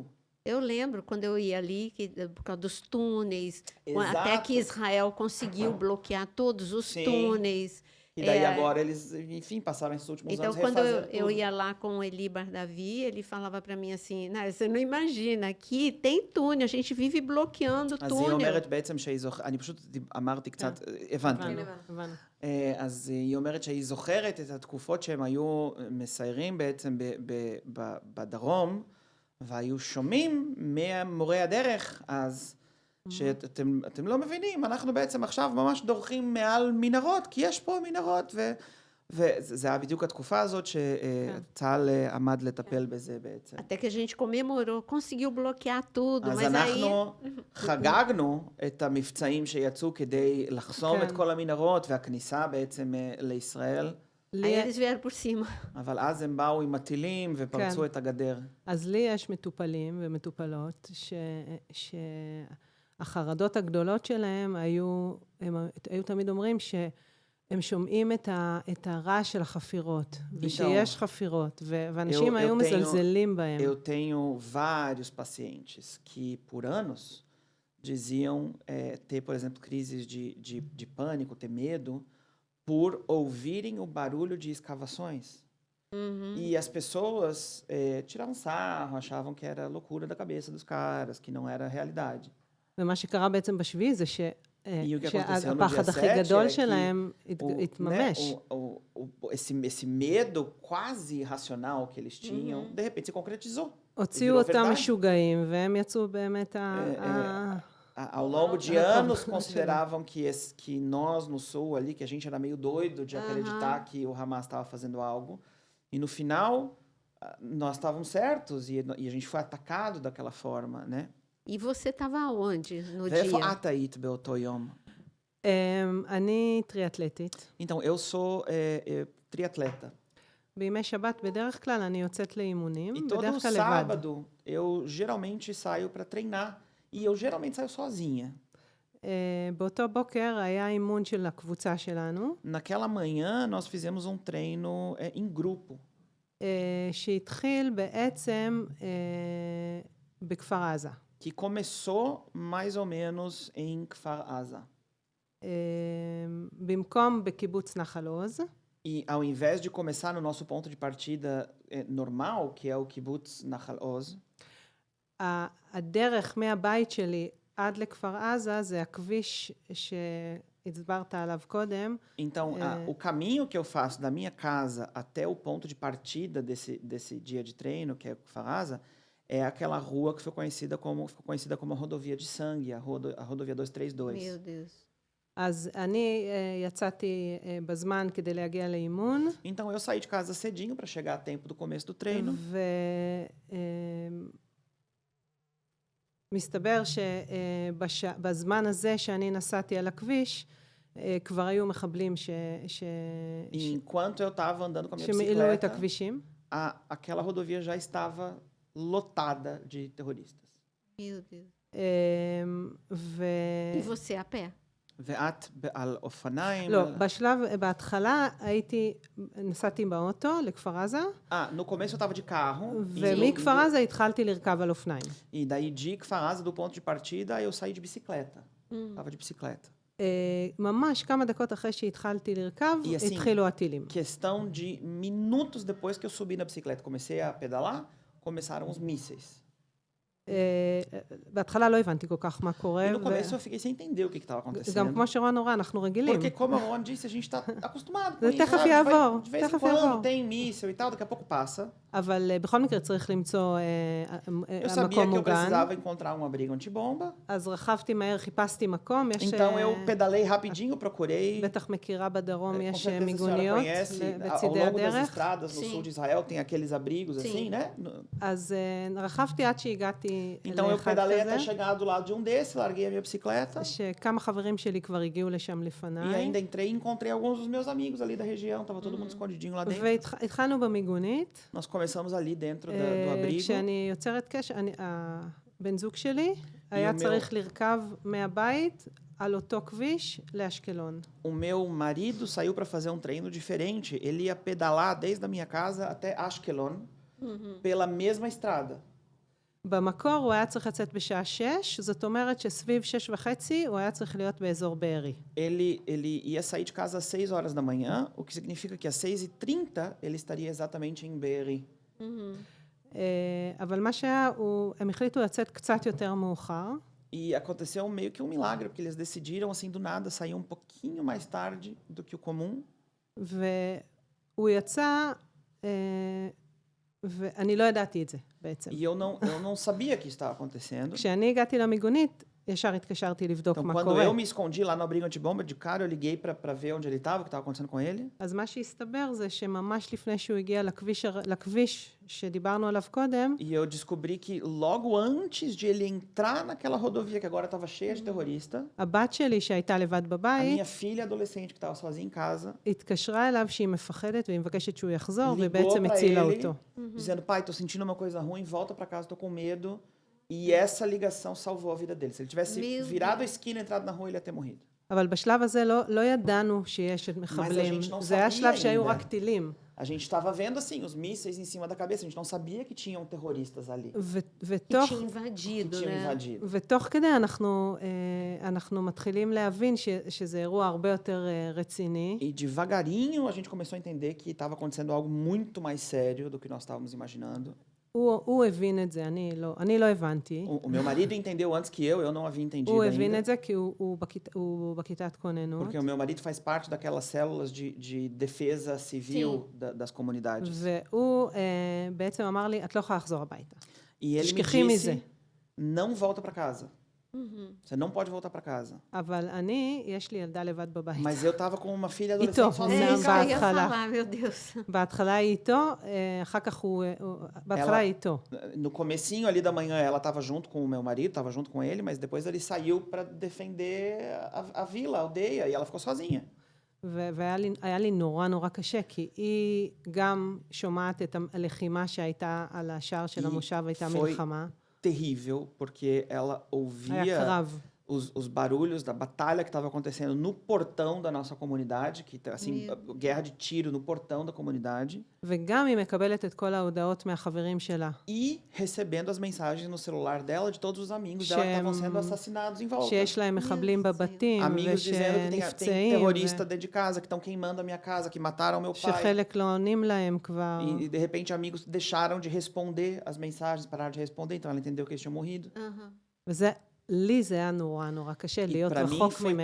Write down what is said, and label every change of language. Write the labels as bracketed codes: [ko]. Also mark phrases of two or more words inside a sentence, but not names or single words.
[pt] Eu lembro quando eu ia ali, por causa dos túneis, Exato. até que Israel conseguiu bloquear todos os túneis. E daí agora eles, enfim, passaram esses últimos anos refazendo. Então, quando eu tudo. ia lá com o Eli Bardavi, ele falava para mí assim, você não imagina, aqui tem túnel, a gente vive bloqueando túnel. [he] אז היא אומרת בעצם אני פשוט אמרתי קצת, הבנתי. אז היא אומרת שהיא זוכרת את התקופות שהם היו מסיירים בעצם בדרום, והיו שומעים ממורי הדרך אז, שאתם לא מבינים, אנחנו בעצם עכשיו ממש דורכים מעל מנהרות, כי יש פה מנהרות, וזה היה בדיוק התקופה הזאת שצה"ל עמד לטפל בזה בעצם. [pt] até que a gente comemorou, conseguiu bloquear tudo, [he] אז אנחנו חגגנו את המבצעים שיצאו כדי לחסום את כל המנהרות, והכניסה בעצם לישראל. [pt] Aí eles vieram por cima. [he] אבל אז הם באו עם מטילים ופרצו את הגדר. אז לי יש מטופלים ומטופלות שהחרדות הגדולות שלהם היו תמיד אומרים שהם שומעים את הרעש של החפירות, ושיש חפירות, ואנשים היו מזלזלים בהם. [pt] Eu tenho vários pacientes que por anos diziam ter, por exemplo, crises de pânico, ter medo, por ouvirem o barulho de escavações. E as pessoas tiravam sarro, achavam que era loucura da cabeça dos caras, que não era realidade. [he] ומה שקרה בעצם בשביעי זה שהפחד הכי גדול שלהם התממש. [pt] Esse medo quase irracional que eles tinham, de repente se concretizou. [he] הוציאו אותם משוגעים, והם יצאו באמת [pt] Ao longo de anos consideravam que nós no sul ali, que a gente era meio doido de acreditar que o Hamas estava fazendo algo. E no final, nós estávamos certos e a gente foi atacado daquela forma, né? E você estava onde no dia? [he] ואיפה את היית באותו יום? אני טריאטלטית. [pt] Então, eu sou triatleta. [he] בימי שבת בדרך כלל אני יוצאת לאימונים, [pt] E todo [he] בדרך כלל לבד. [pt] sábado eu geralmente saio para treinar. E eu geralmente saio sozinha. [he] באותו בוקר היה אימון של הקבוצה שלנו. [pt] Naquela manhã nós fizemos um treino em grupo. [he] שהתחיל בעצם בכפר עזה. [pt] Que começou mais ou menos em Kfar Aza. [he] במקום בקיבוץ נחל עוז. [pt] E ao invés de começar no nosso ponto de partida normal, que é o kibbutz Nahal Oz, [he] הדרך מהבית שלי עד לכפר עזה זה הכביש שהצברת עליו קודם. [pt] Então, o caminho que eu faço da minha casa até o ponto de partida desse dia de treino, que é Kfar Aza, é aquela rua que ficou conhecida como a rodovia de sangue, a rodovia 232. Meu Deus. [he] אז אני יצאתי בזמן כדי להגיע לאימון, [pt] Então eu saí de casa cedinho para chegar a tempo do começo do treino. [he] ומסתבר שבזמן הזה שאני נסעתי על הכביש, כבר היו מחבלים [pt] E enquanto eu estava andando com a minha [he] שמילאו את [pt] bicicleta, [he] הכבישים. [pt] aquela rodovia já estava lotada de terroristas. Meu Deus. [he] ו... [pt] E você a pé? [he] ואת על אופניים? לא, בהתחלה נסעתי באוטו לכפר עזה, [pt] No começo eu estava de carro. [he] ומכפר עזה התחלתי לרכב על אופניים. [pt] E daí de Kfar Aza, do ponto de partida, eu saí de bicicleta. Tava de bicicleta. [he] ממש כמה דקות אחרי שהתחלתי לרכב, התחילו הטילים. [pt] Questão de minutos depois que eu subi na bicicleta, comecei a pedalar, começaram os mísseis. [he] בהתחלה לא הבנתי כל כך מה קורה. [pt] E no começo eu fiquei sem entender o que estava acontecendo. [he] גם כמו שרון נורא, אנחנו רגילים. [pt] Porque como a Ron disse, a gente está acostumado com [he] זה [pt] isso, [he] תכף [pt] sabe? [he] יעבור, [pt] De vez em [he] תכף [pt] quando [he] יעבור. [pt] tem míssil e tal, daqui a pouco passa. [he] אבל בכל מקרה צריך למצוא [pt] Eu sabia [he] המקום [pt] que eu [he] מוגן. [pt] precisava encontrar um abrigo antibomba. [he] אז רכבתי מהר, חיפשתי מקום. יש, [pt] Então eu pedalei rapidinho, procurei. [he] בטח מכירה בדרום, [pt] Com [he] יש [pt] certeza a senhora [he] מיגוניות [pt] conhece, ao [he] בצידי [pt] longo das [he] הדרך. [pt] estradas no Sim. sul de Israel tem aqueles abrigos assim, né? [he] אז רכבתי עד שהגעתי [pt] Então eu [he] לאחד [pt] pedalei até [he] כזה, [pt] chegar do lado de um desses, larguei a minha bicicleta [he] שכמה חברים שלי כבר הגיעו לשם [pt] e [he] לפניי. [pt] ainda entrei e encontrei alguns dos meus amigos ali da região, tava todo mundo escondidinho lá dentro. [he] והתחלנו במיגונית. [pt] Nós começamos ali dentro do abrigo. [he] כשאני יוצרת קשר, הבן זוג שלי היה אומר- צריך לרכב מהבית על אותו כביש לאשקלון. [pt] O meu marido saiu para fazer um treino diferente. Ele ia pedalar desde a minha casa até Ashkelon pela mesma estrada. [he] במקור הוא היה צריך לצאת בשעה 6, זאת אומרת שסביב 6:30 הוא היה צריך להיות באזור בארי. [pt] Ele ia sair de casa às 6 horas da manhã, o que significa que às 6:30 ele estaria exatamente em Be'eri. [he] אבל מה שהיה, הם החליטו לצאת קצת יותר מאוחר, [pt] E aconteceu meio que um milagre, porque eles decidiram, assim, do nada, sair um pouquinho mais tarde do que o comum. [he] והוא יצא, ואני לא ידעתי את זה בעצם. [pt] E eu não sabia que isso estava acontecendo. [he] כשאני הגעתי למיגונית, ישר התקשרתי לבדוק [pt] Então, [he] מה [pt] quando [he] קורה. [pt] eu me escondi lá no abrigo antibomba, de cara eu liguei para ver onde ele estava, o que estava acontecendo com ele. [he] אז מה שהסתבר זה שממש לפני שהוא הגיע לכביש שדיברנו עליו קודם, [pt] E eu descobri que logo antes de ele entrar naquela rodovia que agora estava cheia de terrorista, [he] הבת שלי שהייתה לבד [pt] a [he] בבית, [pt] minha filha adolescente que estava sozinha em casa, [he] התקשרה אליו שהיא מפחדת והיא מבקשת שהוא יחזור, [pt] ligou [he] ובעצם [pt] para [he] הצילה [pt] ele, [he] אותו. [pt] dizendo, pai, tô sentindo uma coisa ruim, volta para casa, tô com medo. E essa ligação salvou a vida dele. Se ele tivesse Meu virado a Deus. esquina e entrado na rua, ele ia ter morrido. [he] אבל בשלב הזה לא ידענו שיש מחבלים. [pt] gente não [he] זה היה [pt] sabia [he] שלב שהיו [pt] ainda. [he] רק טילים. [pt] A gente estava vendo, assim, os mísseis em cima da cabeça. A gente não sabia que tinham terroristas ali, Que [he] ותוך... [pt] tinha que invadido, tinham né? invadido. [he] ותוך כדי אנחנו מתחילים להבין שזה אירוע הרבה יותר רציני. [pt] E devagarinho a gente começou a entender que estava acontecendo algo muito mais sério do que nós estávamos imaginando. [he] הוא הבין את זה, אני לא הבנתי. [pt] O meu marido entendeu antes que eu não havia entendido [he] הוא הבין [pt] ainda. [he] את זה כי הוא בכיתת כוננות. [pt] Porque o meu marido faz parte daquelas células de defesa civil das comunidades. [he] והוא בעצם אמר לי, את לא יכולה לחזור הביתה. [pt] E ele me [he] תשכחי מזה. [pt] disse, não volta para casa. Você não pode voltar para casa. [he] אבל יש לי ילדה לבד בבית. [pt] Mas eu estava com uma filha Então, adolescente sozinha É em isso que eu ia casa. falar, meu Deus. [he] בהתחלה היא איתו, אחר כך בהתחלה היא איתו. [pt] No comecinho ali da manhã ela estava junto com o meu marido, estava junto com ele, mas depois ele saiu para defender a vila, a aldeia, e ela ficou sozinha. [he] והיה לי נורא קשה, כי היא גם שומעת את הלחימה שהייתה על השער של המושב, הייתה מלחמה. [pt] Terrível, porque ela ouvia [he] היה קרב. [pt] os barulhos da batalha que estava acontecendo no portão da nossa comunidade, que assim, guerra de tiro no portão da comunidade. [he] וגם היא מקבלת את כל ההודעות מהחברים שלה. [pt] E recebendo as mensagens no celular dela de todos os amigos dela que estavam sendo assassinados em volta. [he] שיש להם מחבלים בבתים, [pt] Amigos dizendo que tem [he] ושנפצעים, [pt] terrorista dentro de casa, que estão queimando a minha casa, que mataram meu pai. [he] שחלק לא עונים להם כבר. [pt] E de repente amigos deixaram de responder as mensagens, pararam de responder, então ela entendeu que eles tinham morrido. [he] וזה, לי זה היה נורא קשה [pt] E [he] להיות [pt] para mim [he] רחוק [pt] foi